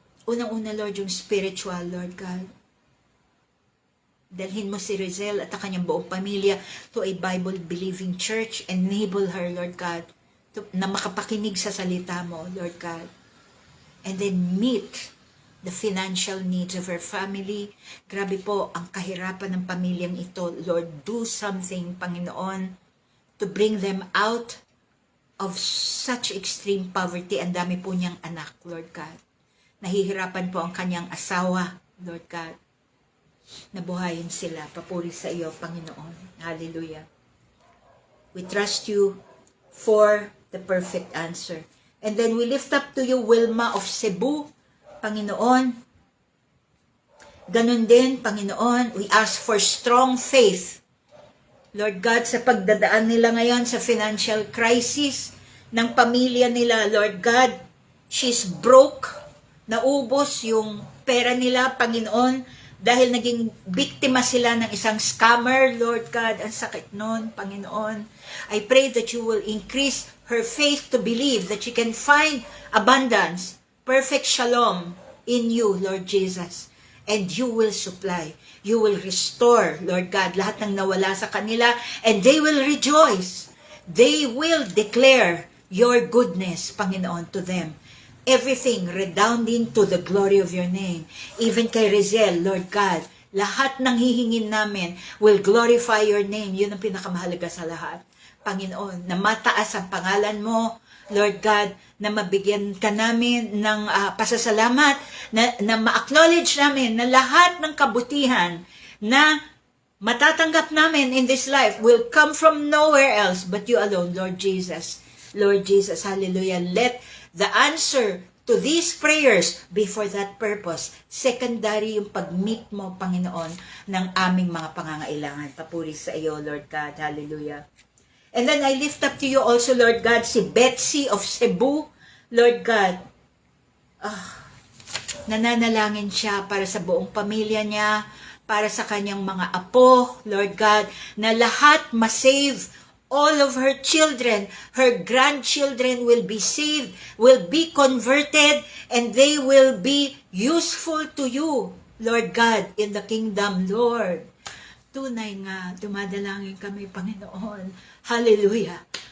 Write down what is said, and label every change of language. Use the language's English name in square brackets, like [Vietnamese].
[Filipino] Unang-una, Lord, yung spiritual, Lord God. Dalhin mo si Rizel at ang kanyang buong pamilya [English] to a Bible-believing church. Enable her, [Filipino] Lord God, na makapakinig sa salita mo, Lord God. [English] And then meet the financial needs of her family. [Filipino] Grabe po ang kahirapan ng pamilyang ito. [English] Lord, do something, Panginoon, to bring them out of such extreme poverty. [Filipino] Ang dami po niyang anak, Lord God. Nahihirapan po ang kanyang asawa, Lord God. Nabuhayin sila. Papuri sa iyo, Panginoon. Hallelujah. [English] We trust you for the perfect answer. And then we lift up to you Wilma of Cebu, Panginoon. [Filipino] Ganun din, [English] Panginoon, we ask for strong faith [Filipino] Lord God, sa pagdadaan nila ngayon sa financial crisis ng pamilya nila, Lord God, [English] she's broke, [Filipino] naubos yung pera nila, Panginoon, dahil naging biktima sila ng isang scammer, Lord God, ang sakit nun, Panginoon. [English] I pray that you will increase her faith to believe that she can find abundance, perfect shalom in you, Lord Jesus. And you will supply. You will restore, Lord God, [Filipino] lahat ng nawala sa kanila, [English] and they will rejoice. They will declare your goodness, Panginoon, to them. Everything redounding to the glory of your name. Even kay Rizel, Lord God, [Filipino] lahat ng hihingin namin [English] will glorify your name. [Filipino] Yun ang pinakamahalaga sa lahat. Panginoon, na mataas ang pangalan mo, Lord God, na mabigyan ka namin ng pasasalamat, na ma-acknowledge namin na lahat ng kabutihan na matatanggap namin [English] in this life will come from nowhere else but you alone, [Filipino] Lord Jesus. [English] Lord Jesus, hallelujah. Let the answer to these prayers be for that purpose. [Filipino] Secondary yung pag-meet mo, Panginoon, ng aming mga pangangailangan. Papuri sa iyo, Lord God. Hallelujah. [English] And then I lift up to you also, Lord God, si Betsy of Cebu. [Filipino] Lord God, nananalangin siya para sa buong pamilya niya, para sa kanyang mga apo, Lord God, na lahat masave. [English] All of her children, her grandchildren will be saved, will be converted, and they will be useful to you, Lord God, in the kingdom, Lord. [Filipino] Tunay nga, dumadalangin kami, Panginoon. Hallelujah.